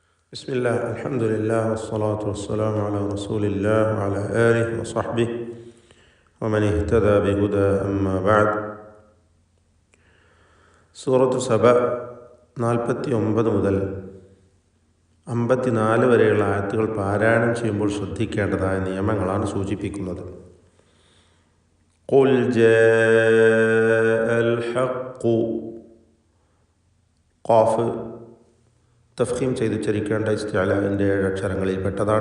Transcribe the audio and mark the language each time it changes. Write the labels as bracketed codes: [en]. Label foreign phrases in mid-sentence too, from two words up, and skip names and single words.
[ar] بسم الله الحمد لله والصلاة والسلام على رسول الله وعلى آله وصحبه ومن اهتدى بهدى أما بعد. [ml] സൂറത്തു സബ 49 മുതൽ 54 വരെയുള്ള ആയത്തുകൾ പാരായണം ചെയ്യുമ്പോൾ ശ്രദ്ധിക്കേണ്ടതായ നിയമങ്ങളാണ് സൂചിപ്പിക്കുന്നത്. [ar] قل جاء الحق, [ml] ഖാഫ് തഫ്ഖീം ചെയ്തുച്ചരിക്കേണ്ട ഇസ്തിഅലാഇൻ്റെ 7 അക്ഷരങ്ങളിൽ പെട്ടതാണ്.